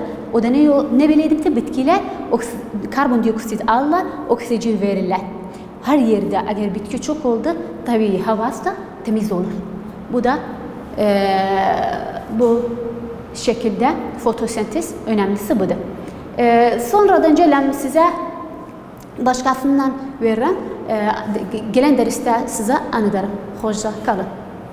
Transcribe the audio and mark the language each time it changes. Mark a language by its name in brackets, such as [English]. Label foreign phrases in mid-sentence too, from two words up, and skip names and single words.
[Turkish] O da ne bileydik de bitkiler karbondioksit alırlar, oksijen verirler. Her yerde eğer bitki çok oldu, tabii havası da temiz olur. Bu da bu şekilde fotosentez önemlisi budur. [Azerbaijani] Sonradan gələm sizə başqasından verirəm. Gələn dərsdə sizə anıdarım. Xoşça qalın.